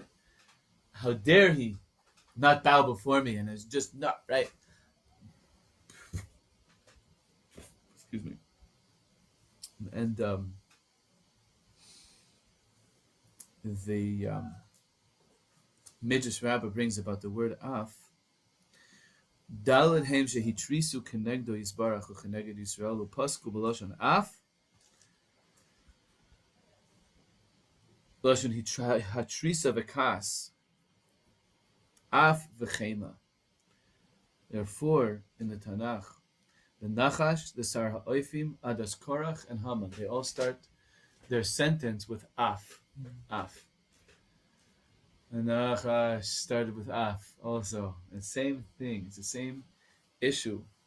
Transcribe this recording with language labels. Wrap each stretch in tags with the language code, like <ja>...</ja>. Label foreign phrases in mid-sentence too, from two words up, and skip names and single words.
<en>How dare he not bow before me, and it's just not right. Excuse me. And the Midrash Rabbah brings about the word af,</en> <he>דלד הם שהתריסו כנגדו יתברך וכנגד ישראל ופתחו בלשון אף. לשון התרסה וכעס. אף וחמה.</he> <en>Therefore, in the Tanakh, the Nachash, the</en> <he>שר האופים, עדת קורח,</he> <en>and Haman, they all start their sentence with Af. Af. The Nachash started with Af also. The same thing. It's the same issue.</en>